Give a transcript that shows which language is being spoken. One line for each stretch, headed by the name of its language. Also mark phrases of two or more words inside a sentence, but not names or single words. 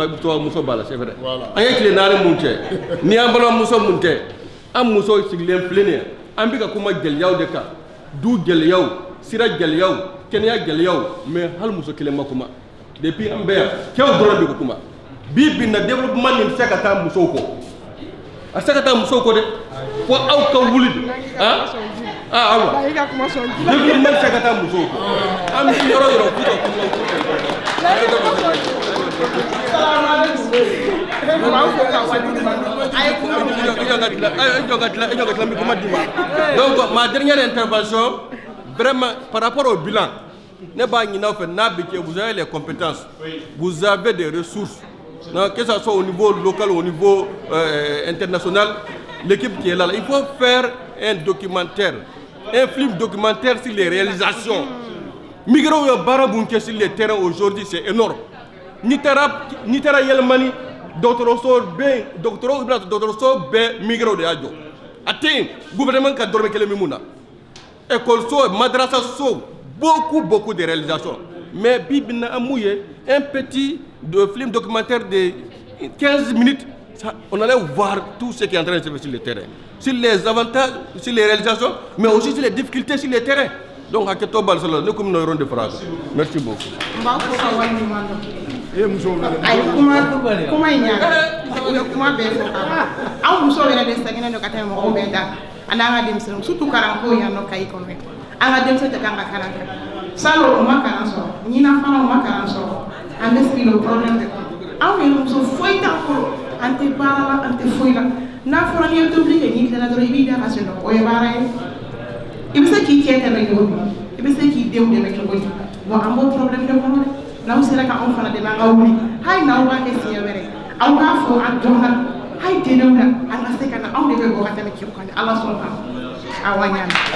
Bambara: muso b'a la
French: c'est vrai
Bambara: an ye tile 4 mun cɛ ni an balimamuso mun tɛ an muso sigilen filɛ nin ye an bɛ ka kuma gɛlɛyaw de kan du gɛlɛyaw sira gɛlɛyaw kɛnɛya gɛlɛyaw mais hali muso kelen ma kuma depuis an bɛ yan cɛw dɔrɔn de ko kuma bi bi na développement nin tɛ se ka taa musow kɔ a tɛ se ka taa musow kɔ dɛ fo aw ka wuli de awa développement tɛ se ka taa musow kɔ an bɛ yɔrɔ yɔrɔ k'u ka
French: kuma donc ma dernière intervention vraiment par rapport au bilan
Bambara: ne b'a ɲini aw fɛ n'a bɛ kɛ
French: vous avez les compétences vous avez des ressources que ce soit au niveau local ou au niveau international l'équipe qui est là il faut faire un documentaire un film documentaire sur les réalisations migrants
Bambara: yo baara mun kɛ
French: sur le terrain aujourd'hui c'est énorme
Bambara: ni taara yɛlɛmani dɔgɔtɔrɔso bɛɛ migrants de y'a jɔ a tɛ yen gouvernement ka dɔrɔmɛ kelen bɛ mun na école madrasa so
French: beaucoup de réalisations mais
Bambara: bi bi na an mun ye
French: un petit film documentaire de 15 minutes ça, on allait voir tout ce qui est en train de se faire sur le terrain sur les avantages sur les réalisations mais aussi sur les difficultés sur le terrain donc
Bambara: hakɛto b'a la ne ko min na yɔrɔ de fara a kan
French: merci beaucoup.
Bambara: ayi kuma in ɲaga u ye kuma bɛɛ fɔ ka ban anw musow yɛrɛ de sɛgɛnnen don ka tɛmɛ mɔgɔw bɛɛ da an n'an ka denmisɛnninw surtout kalanko yan nɔ Kayi kɔnɔ an ka denmisɛnw tɛ kan ka kalan kɛ salon u ma kalan sɔrɔ ɲinan fana u ma kalan sɔrɔ an bɛ sigi
French: le problème
Bambara: de kɔnɔ anw yɛrɛ muso foyi t'an bolo an tɛ baara la an tɛ foyi la n'a fɔra n'i ye tobili kɛ n'i tilala dɔrɔn i b'i da ka sunɔgɔ o ye baara ye i bɛ se k'i cɛ dɛmɛ cogo di i bɛ se k'i denw dɛmɛ cogo di bon an b'o problème de kɔnɔ dɛ n'aw sera ka anw fana dɛmɛ an ka wuli hali n'aw b'a kɛ siɲɛ wɛrɛ aw k'a fɔ an dɔnna hali tɛnɛw la an ka se ka na anw de bɛ bɔ ka tɛmɛ kɛw kan ala sɔnna awa ɲaami.